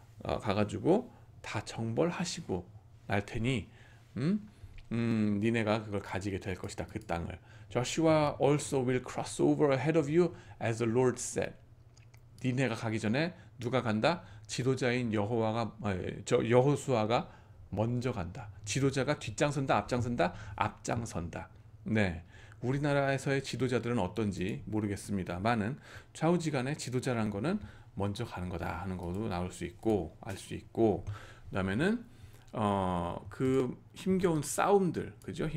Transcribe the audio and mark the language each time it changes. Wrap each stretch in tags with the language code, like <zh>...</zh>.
<ko>가가지고 다 정벌하시고 날 테니 니네가 그걸 가지게 될 것이다. 그 땅을.</ko> <en>Joshua also will cross over ahead of you as the Lord said.</en> <ko>니네가 가기 전에 누가 간다? 지도자인 여호수아가 먼저 간다. 지도자가 뒷장선다, 앞장선다, 앞장선다. 네, 우리나라에서의 지도자들은 어떤지 모르겠습니다만은 좌우지간에 지도자라는 거는 먼저 가는 거다 하는 것도 나올 수 있고 알 수 있고, 그다음에는 그 힘겨운 싸움들, 그죠?</ko>